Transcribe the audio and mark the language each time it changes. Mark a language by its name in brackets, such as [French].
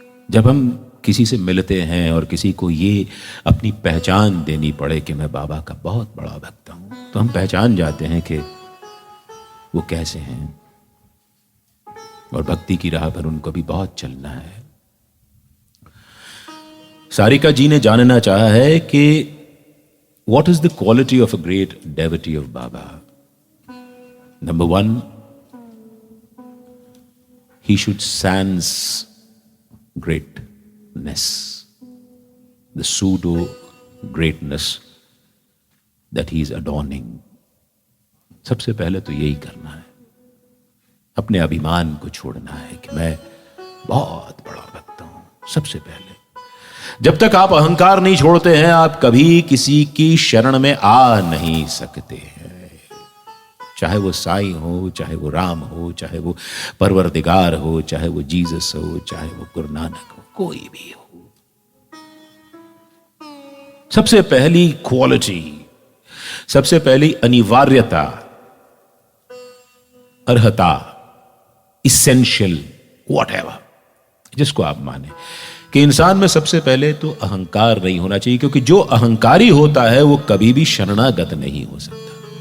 [Hindi] जब हम किसी से मिलते हैं और किसी को ये अपनी पहचान देनी पड़े कि मैं बाबा का बहुत बड़ा भक्त हूं, तो हम पहचान जाते हैं कि वो कैसे हैं, और भक्ति की राह पर उनको भी बहुत चलना है। सारिका जी ने जानना चाहा है कि [English] What is the quality of a great devotee of Baba. Number 1, he should sense greatness, the pseudo greatness that he is adorning. [Hindi] सबसे पहले तो यही करना है, अपने अभिमान को छोड़ना है कि मैं बहुत बड़ा भक्त हूं। सबसे पहले, जब तक आप अहंकार नहीं छोड़ते हैं, आप कभी किसी की शरण में आ नहीं सकते हैं। चाहे वो साईं हो, चाहे वो राम हो, चाहे वो परवरदिगार हो, चाहे वो जीसस हो, चाहे वो गुरु नानक हो, कोई भी हो। सबसे पहली क्वालिटी, सबसे पहली अनिवार्यता, अर्हता, इसेंशियल, व्हाटएवर, जिसको आप माने, कि इंसान में सबसे पहले तो अहंकार नहीं होना चाहिए, क्योंकि जो अहंकारी होता है वो कभी भी शरणागत नहीं हो सकता।